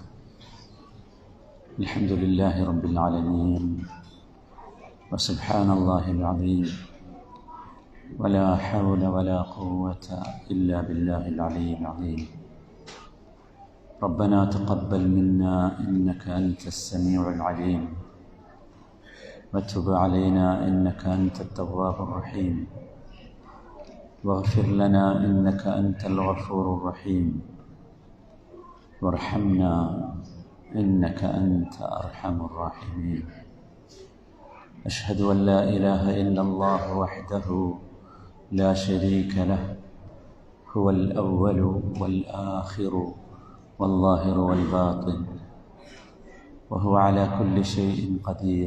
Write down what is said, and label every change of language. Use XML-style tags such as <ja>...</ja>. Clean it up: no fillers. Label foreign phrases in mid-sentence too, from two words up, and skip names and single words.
<ar>الحمد لله رب العالمين وسبحان الله العظيم ولا حول ولا قوة إلا بالله العلي العظيم. ربنا تقبل منا إنك أنت السميع العليم وتب علينا إنك أنت التواب الرحيم واغفر لنا إنك أنت الغفور الرحيم وارحمنا إنك أنت أرحم الراحمين. أشهد أن لا إله إلا الله وحده لا شريك له هو الأول والآخر والظاهر والباطن وهو على كل شيء قدير.</ar>